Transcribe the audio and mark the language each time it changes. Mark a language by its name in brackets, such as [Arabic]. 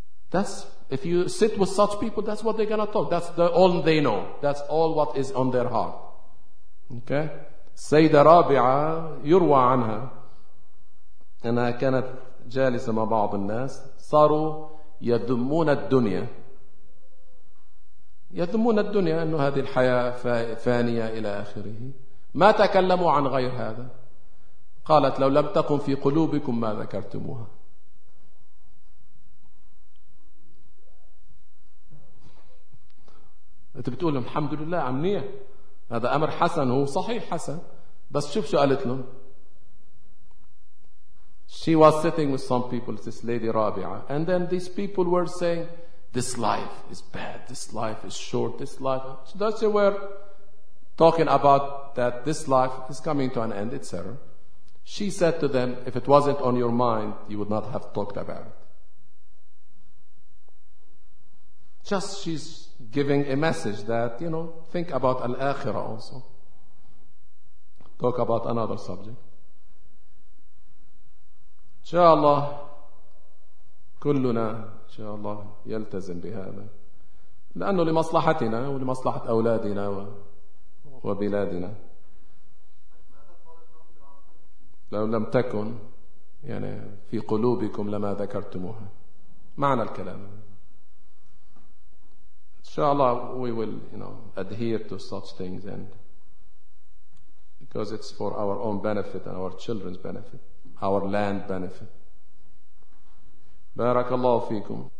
[English] That's, if you sit with such people, that's what they're going to talk. That's the all they know. That's all what is on their heart. Okay? [Arabic] سيدة رابعة يروى عنها أنها كانت جالسة مع بعض الناس صاروا يذمون الدنيا. يذمون الدنيا أنه هذه الحياة فانية إلى آخره. ما تكلموا عن غير هذا. قالت لو لم تكن في قلوبكم ما ذكرتموها. أنت بتقول لهم الحمد لله عمنية هذا أمر حسن. هو صحيح حسن. بس شوف شو قالت لهم. [English] She was sitting with some people, this lady Rabi'a, and then these people were saying, this life is bad, this life is short, this life. So that they were talking about that this life is coming to an end, etc. She said to them, if it wasn't on your mind, you would not have talked about it. Just she's giving a message that, you know, think about al-akhirah also. Talk about another subject. [Arabic] إن شاء الله كلنا إن شاء الله يلتزم بهذا لأنه لمصلحتنا ولمصلحة أولادنا وبلادنا. لو لم تكن يعني في قلوبكم لما ذكرتموها. معنى الكلام إن شاء الله [English] we will, you know, adhere to such things and because it's for our own benefit and our children's benefit, our land benefit. [Arabic] بارك الله فيكم.